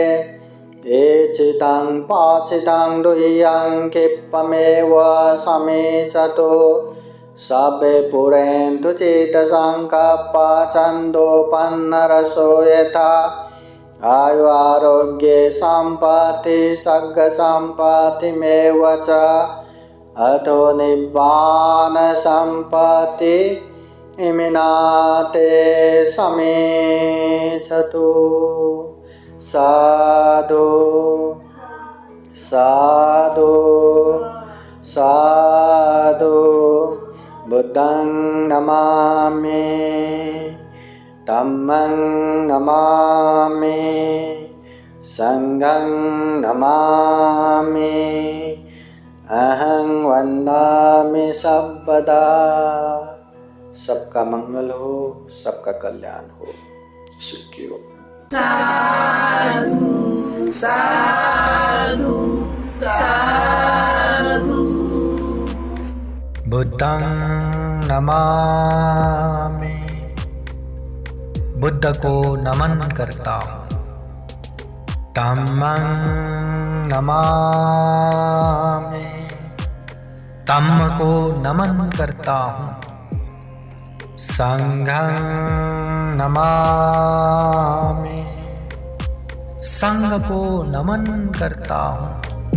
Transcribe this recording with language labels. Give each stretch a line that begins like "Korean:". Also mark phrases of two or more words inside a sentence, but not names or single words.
Pali: एचितं पाचितं दुह्यं क्षिप्तमेव समेचतु सर्वे पुरेन्तु चित्तसङ्कल्पा छन्दोपन्नरसो यथा। आयु आरोग्ये सम्पत्ति सग्ग सम्पत्तिमेव च अतो निब्बान सम्पत्ति इमिनाते समेषतु। साधु साधु साधु बुद्धं नमामि धम्मं नमामि संघं नमामि अहं वन्दामि सर्वदा।
Hindi: सबका मंगल हो, सबका कल्याण हो। सुखियो।
Pali: साधु साधु साधु। बुद्धं नमामि,
Hindi: बुद्ध को नमन करता हूँ।
Pali: धम्मं नमामि,
Hindi: धम्म को नमन करता हूँ।
Pali: संघं नमामि,
Hindi: संघ को नमन करता हूँ।